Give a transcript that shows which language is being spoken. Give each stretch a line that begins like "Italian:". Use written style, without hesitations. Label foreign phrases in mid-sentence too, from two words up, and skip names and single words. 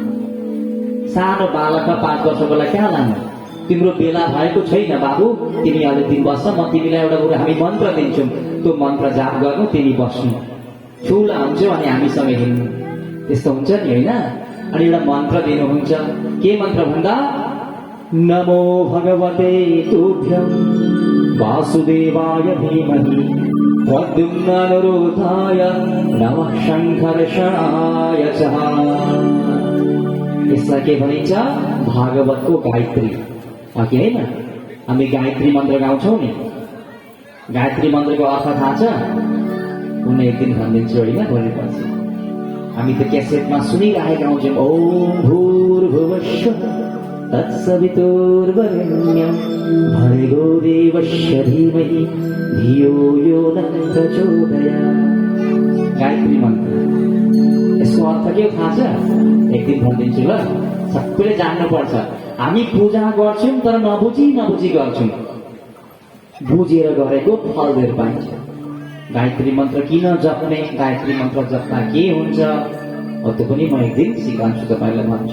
Nepali: सानो बालकमा 5 वर्षकोलाई कहाँ लानु? तिम्रो बेला भएको छैन बाबु, तिमी अहिले 3 वर्ष, म तिमीलाई एउटा कुरा हामी मन्त्र दिन्छौँ, त्यो मन्त्र जाप गर्नु, तिमी बस्नु, ठुला हुन्छौ अनि हामीसँग हिँड्नु। त्यस्तो हुन्छ नि होइन। अनि एउटा मन्त्र दिनुहुन्छ। के मन्त्र भन्दा
Sanskrit: नमो भगवते तुभ्यं वासुदेवाय धीमहि प्रद्युम्नानुरोधाय नमः शङ्कर्षणाय च।
Nepali: यसलाई के भनिन्छ? भागवतको गायत्री हो कि होइन। हामी गायत्री मन्त्र गाउँछौँ नि। गायत्री मन्त्रको अर्थ थाहा छ? कुनै एक दिन भनिदिन्छु होइन, भोलिपछि। हामी त क्यासेटमा सुनिरहेका हुन्छौँ।
Sanskrit: ओम भूर्भुवस्सुः तत्सवितुर्वरेण्यं भर्गो देवस्य धीमहि धियो यो नः प्रचोदयात्।
Nepali: गायत्री मन्त्र यसको अर्थ के थाहा छ? एक दिन भनिदिन्छु ल। सबैले जान्नुपर्छ। हामी पूजा गर्छौँ तर नबुझी गर्छौँ। बुझेर गरेको फल धेर पाइन्छ। गायत्री मन्त्र किन जप्ने, गायत्री मन्त्र जप्दा के हुन्छ, त्यो पनि म एक दिन सिकाउँछु तपाईँलाई भन्छु।